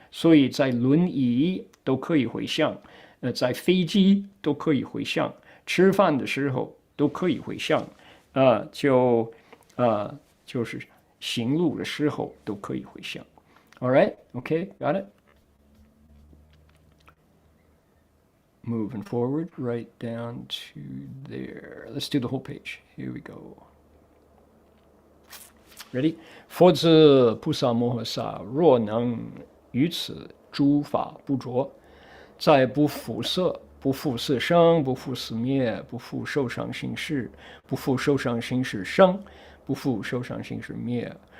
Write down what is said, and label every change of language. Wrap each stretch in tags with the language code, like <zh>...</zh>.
<zh>所以在轮椅都可以回向，在飞机都可以回向，吃饭的时候都可以回向，就是行路的时候都可以回向。</zh> <en>All right, okay, got it? Moving forward, right down to there. Let's do the whole page. Here we go. Ready?</en> <zh>佛子菩萨摩诃萨，若能于此诸法不着，再不复色，不复色生，不复色灭，不复受想行识，不复受想行识生，不复受想行识灭。</zh>